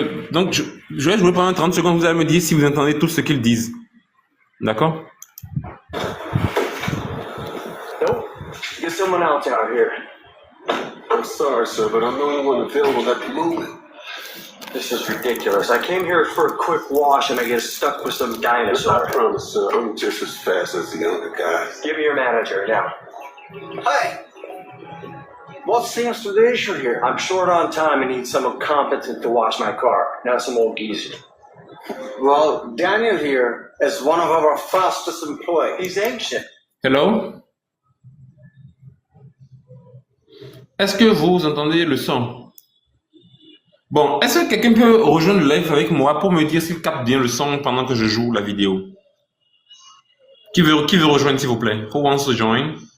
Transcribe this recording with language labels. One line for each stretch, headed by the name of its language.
French: Donc, je vais jouer pendant 30 secondes. Vous allez me dire si vous entendez tout ce qu'ils disent. D'accord?
English: Nope. Get someone else out here. I'm sorry, sir, but I'm the only one available that can move it. This is ridiculous. I came here for a quick wash and I get stuck with some dinosaur. I promise, sir, I'm just as fast as the younger guys. Give me your manager now. Hey! What's the answer to the issue here? I'm short on time and need someone competent to wash my car, not some old geezer. Well, Daniel here is one of our fastest employees. He's ancient. Hello?
French: Est-ce que vous entendez le son? Bon, est-ce que quelqu'un peut rejoindre le live avec moi pour me dire s'il capte bien le son pendant que je joue la vidéo? Qui veut rejoindre, s'il vous plaît?
English: Who wants to join?